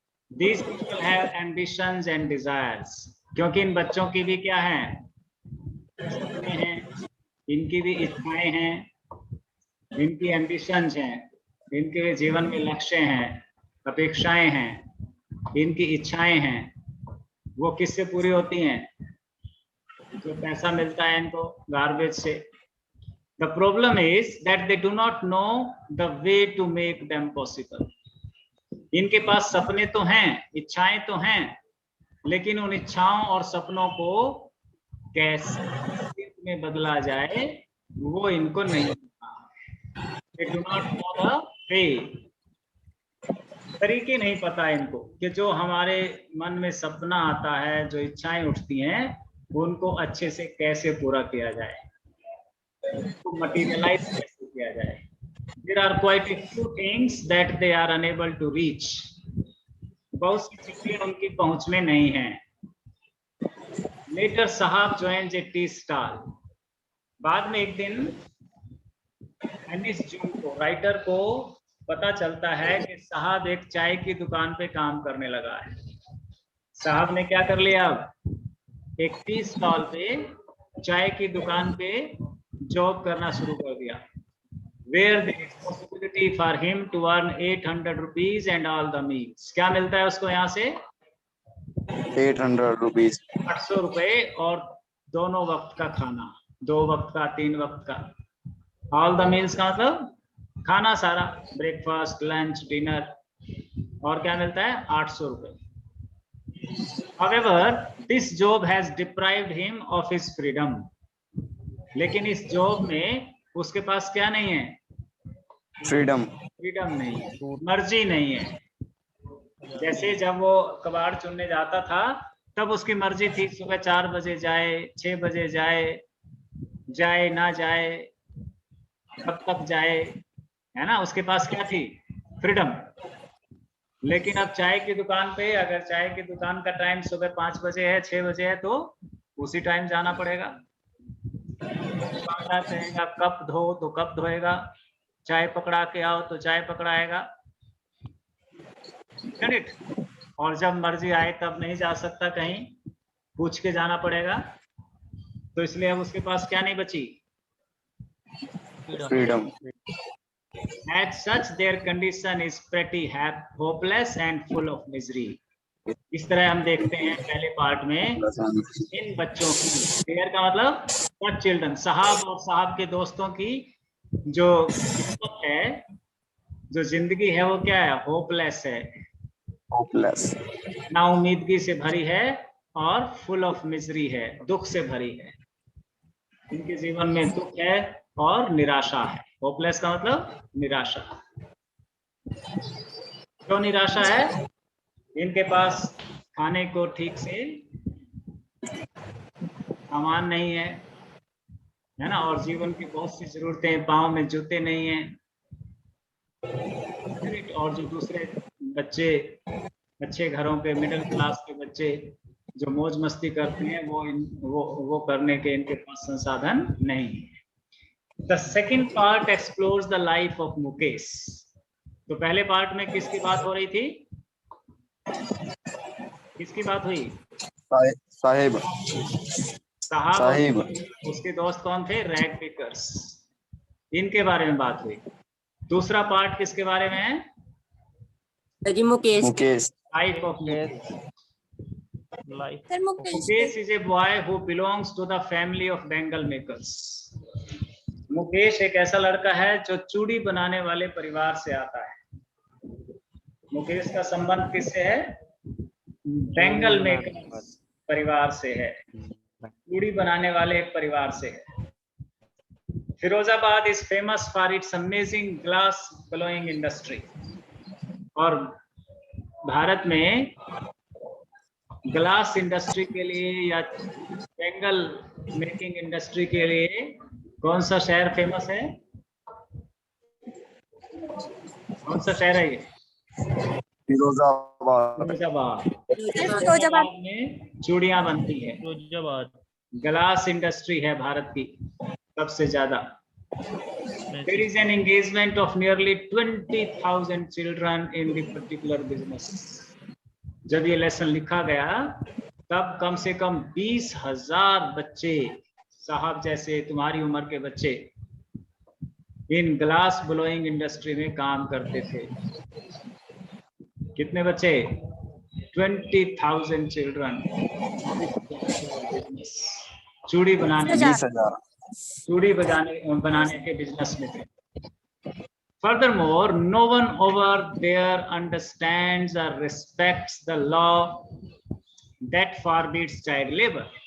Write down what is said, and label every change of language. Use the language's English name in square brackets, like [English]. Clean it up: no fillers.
[English] These people have ambitions and desires, [Hindi] क्योंकि इन बच्चों की भी क्या है, सपने हैं, इनकी भी इच्छाएं हैं, इनकी एम्बिशंस हैं, इनके जीवन में लक्ष्य हैं, अपेक्षाएं हैं, इनकी इच्छाएं हैं। वो किससे पूरी होती हैं, जो पैसा मिलता है इनको गार्बेज से। [English] The problem is that they do not know the way to make them possible. [Hindi] इनके पास सपने तो हैं, इच्छाएं तो हैं, लेकिन उन इच्छाओं और सपनों को कैसे में बदला जाए वो इनको नहीं पता। [English] They do not know the way. [Hindi] तरीके नहीं पता इनको कि जो हमारे मन में सपना आता है, जो इच्छाएं उठती हैं, उनको अच्छे से कैसे पूरा किया जाए, उनको मटीरियलाइज कैसे किया जाए। [English] There are quite a few things that they are unable to reach. [Hindi] बहुत सी चीजें उनकी पहुंच में नहीं है। [English] Later साहब joins a tea stall. [Hindi] बाद में एक दिन एनिस जून को, राइटर को पता चलता है कि साहब एक चाय की दुकान पे काम करने लगा है। साहब ने क्या कर लिया, अब एक टी स्टॉल पे, चाय की दुकान पे जॉब करना शुरू कर दिया। [English] Where there is possibility for him to earn 800 rupees and all the meals. [Hindi] क्या मिलता है उसको यहाँ से, [English] 800 rupees, [Hindi] 800 रुपए और दोनों वक्त का खाना, 2 वक्त का, 3 वक्त का। [English] all the meals [Hindi] का मतलब खाना सारा, ब्रेकफास्ट, लंच, डिनर, और क्या मिलता है, 800 रुपए। [English] However, this job has deprived him of his freedom. [Hindi] लेकिन इस जॉब में उसके पास क्या नहीं है, [English] freedom [Hindi] नहीं है, मर्जी नहीं है। जैसे जब वो कबाड़ चुनने जाता था तब उसकी मर्जी थी, सुबह 4 बजे जाए, 6 बजे जाए ना जाए, कब तक जाए, है ना, उसके पास क्या थी, फ्रीडम। लेकिन अब चाय की दुकान पे, अगर चाय की दुकान का टाइम सुबह 5 बजे है, 6 बजे है, तो उसी टाइम जाना पड़ेगा। दुकानदार कहेगा कप धो तो कप धोएगा, चाय पकड़ा के आओ तो चाय पकड़ाएगा, करेक्ट। और जब मर्जी आए तब नहीं जा सकता, कहीं पूछ के जाना पड़ेगा। तो इसलिए अब उसके पास क्या नहीं बची, [English] freedom As such, their condition is pretty hopeless and full of misery. [Hindi] इस तरह हम देखते हैं पहले पार्ट में इन बच्चों की, देयर का मतलब सब चिल्ड्रन, साहब और साहब के दोस्तों की जो किस्मत है, जो जिंदगी है, वो क्या है, होपलेस है, ना उम्मीदगी से भरी है, और [English] full of misery [Hindi] है, दुख से भरी है। इनके जीवन में दुख है और निराशा है। होपलेस का मतलब निराशा। क्यों निराशा है, इनके पास खाने को ठीक से सामान नहीं है, है ना, और जीवन की बहुत सी जरूरतें, पाँव में जूते नहीं हैं, और जो दूसरे बच्चे, अच्छे घरों के, मिडिल क्लास के बच्चे जो मौज मस्ती करते हैं, वो करने के इनके पास संसाधन नहीं है। [English] The second part explores the life of Mukesh. [Hindi] तो पहले पार्ट में किसकी बात हो रही थी, किसकी बात हुई, साहिब, साहब, उसके दोस्त कौन थे, रैग पिकर्स, इनके बारे में बात हुई। दूसरा पार्ट किसके बारे में है, Mukesh, [English] Life of Mukesh. [Hindi] Sir Mukesh [English] Mukesh is a boy who belongs to the family of bangle makers. [Hindi] Mukesh एक ऐसा लड़का है जो चूड़ी बनाने वाले परिवार से आता है। मुकेश का संबंध किससे है? बैंगल मेकर्स परिवार से है, चूड़ी बनाने वाले एक परिवार से है। [English] Firozabad is famous for its amazing glass blowing industry. [Hindi] और भारत में ग्लास इंडस्ट्री के लिए या बैंगल मेकिंग इंडस्ट्री के लिए कौन सा शहर फेमस है? कौन सा शहर है ये? फिरोजाबाद। फिरोजाबाद। फिरोजाबाद में चूड़ियां बनती है। फिरोजाबाद ग्लास इंडस्ट्री है भारत की सबसे ज्यादा। [English] There is an engagement of nearly 20,000 children in the particular business. [Hindi] जब ये लेसन लिखा गया तब कम से कम 20,000 बच्चे, साहब जैसे तुम्हारी उम्र के बच्चे, इन ग्लास ब्लोइंग इंडस्ट्री में काम करते थे। कितने बच्चे? 20,000 चिल्ड्रन चूड़ी बनाने 20,000। चूड़ी बनाने के बिजनेस में थे। [English] Furthermore, no one over there understands or respects the law that forbids child labor.